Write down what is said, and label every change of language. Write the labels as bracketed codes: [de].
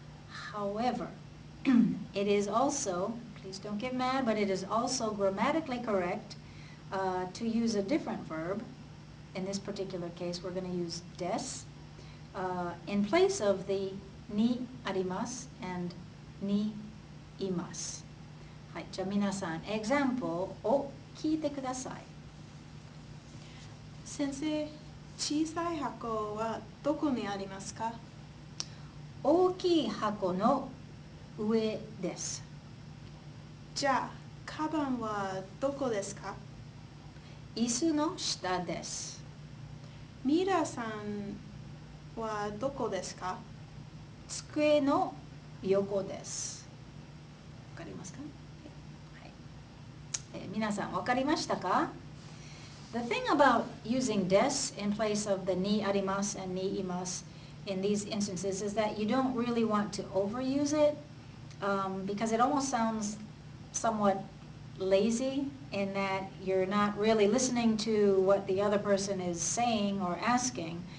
[en] However, it is also, please don't get mad, but it is also grammatically correct to use a different verb. In this particular case, we're going to use des in place of the にあります and にいます。 [ja] はい、じゃあ皆さん、example を聞いてください。先生、小さい箱はどこにありますか？大きい箱の上です。じゃあ、カバンはどこですか？椅子の下です。ミラさんはどこですか？机の横です。わかりますか？はい。皆さんわかりましたか？ [en] The thing about using des in place of the ni arimasu and ni imasu in these instances is that you don't really want to overuse it because it almost sounds somewhat lazy in that you're not really listening to what the other person is saying or asking.